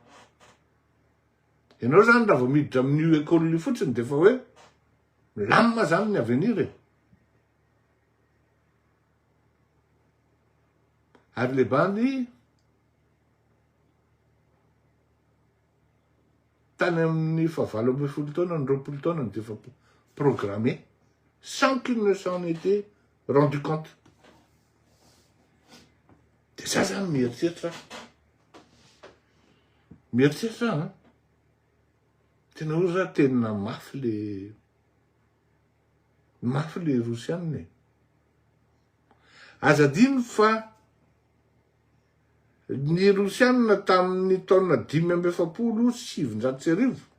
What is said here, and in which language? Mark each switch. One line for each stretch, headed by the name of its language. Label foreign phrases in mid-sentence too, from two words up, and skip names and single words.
Malagasy: Ianao zany raha vao miditra amin'io école io fotsiny de fa hoe milamina zany ny avenir e. Ary le bandy tany amin'ny fahavalo ambin'ny folo taona ny roapolo taona de fa
French: programmé sans qu'il ne s'en était rendu compte.
Malagasy: De ça zany mieritreritra. Mieritreritra tena hoe raha tena mafy mafy le Rosianina. Azadino fa ny Rosianina tamin'ny taona 580